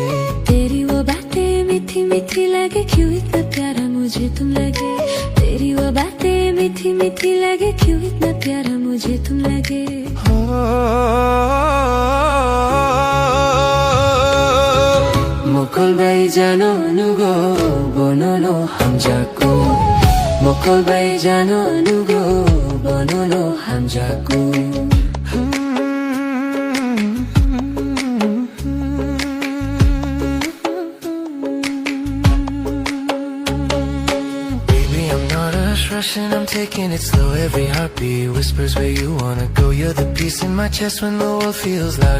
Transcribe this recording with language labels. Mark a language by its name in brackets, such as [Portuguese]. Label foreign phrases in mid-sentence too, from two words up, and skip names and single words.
[Hindi] तेरी वो बातें मीठी मीठी लगे क्यों इतना प्यारा मुझे तुम लगे तेरी वो बातें मीठी मीठी लगे क्यों इतना प्यारा मुझे तुम लगे [Kok Borok] Mokolbai jano nugo bonono hamjago Mokolbai jano nugo bonono hamjago [English] Baby, I'm not rushing, I'm taking it slow. Every heartbeat whispers where you wanna go. You're the peace in my chest when the world feels loud.